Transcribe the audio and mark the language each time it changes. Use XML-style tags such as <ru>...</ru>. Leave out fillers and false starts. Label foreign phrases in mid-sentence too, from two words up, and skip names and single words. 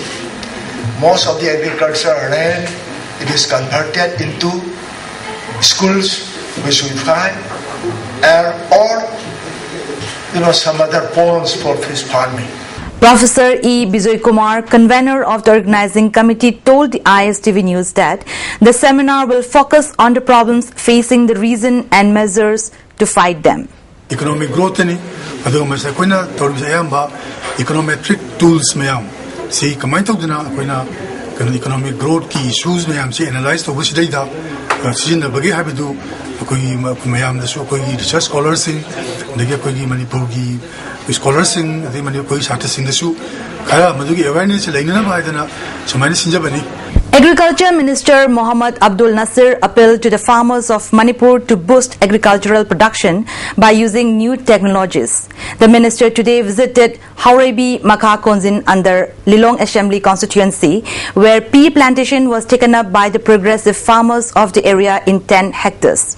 <en>Most of the agricultural land, it is converted into schools, which we find, or some other ponds for fish farming. Professor E. Bijoy Kumar, convener of the organizing committee, told the ISTV News that the seminar will focus on the problems facing the region and measures to fight them. Economic growth</en> <mni>ni adu masa koina torbisayamba</mni> <en>econometric tools</en> <mni>mayam si kamai tawduna koina</mni> <en>economic growth</en> <mni>ki issues mayam si analyze to busi daida sijin da bagi habidu koi mayam da so koi</mni> <en>research scholars</en> <mni>sing dege koi manipur gi scholars sing ade manipur scientists sing da su kaya madugi awareness lainana baidana sumani sinjabani.</mni> <en>Agriculture Minister Mohammad Abdul Nasir appealed to the farmers of Manipur to boost agricultural production by using new technologies. The minister today visited Haurebi Makha Konzin under Lilong Assembly constituency, where pea plantation was taken up by the progressive farmers of the area in 10 hectares.</en>